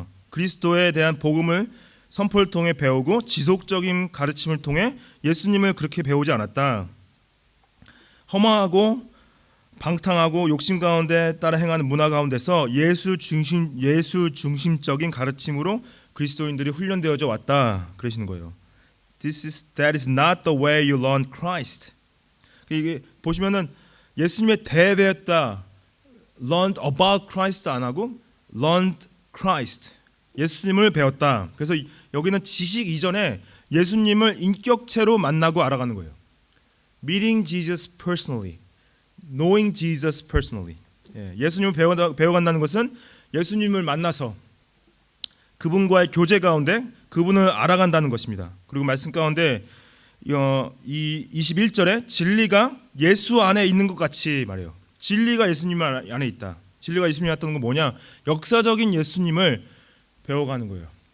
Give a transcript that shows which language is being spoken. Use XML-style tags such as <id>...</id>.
<ko>그리스도에 대한 복음을 선포를 통해 배우고 지속적인 가르침을 통해 예수님을 그렇게 배우지 않았다. 허망하고 방탕하고 욕심 가운데 따라 행하는 문화 가운데서 예수 중심적인 가르침으로 그리스도인들이 훈련되어져 왔다. 그러시는 거예요.</ko> <en>That is not the way you learned Christ.</en> <ko>이게 보시면은 예수님의 대배웠다.</ko> <en>Learned about Christ</en> <ko>안 하고</ko> <en>learned Christ.</en> <ko>예수님을 배웠다. 그래서 여기는 지식 이전에 예수님을 인격체로 만나고 알아가는 거예요.</ko> <en>meeting Jesus personally, knowing Jesus personally.</en> <ko>예수님을 배워간다는 것은 예수님을 만나서 그분과의 교제 가운데 그분을 알아간다는 것입니다. 그리고 말씀 가운데 이 21절에 진리가 예수 안에 있는 것 같이 말해요. 진리가 예수님 안에 있다. 진리가 예수님이 왔다는 건 뭐냐? 역사적인 예수님을 배워가는 거예요.</ko>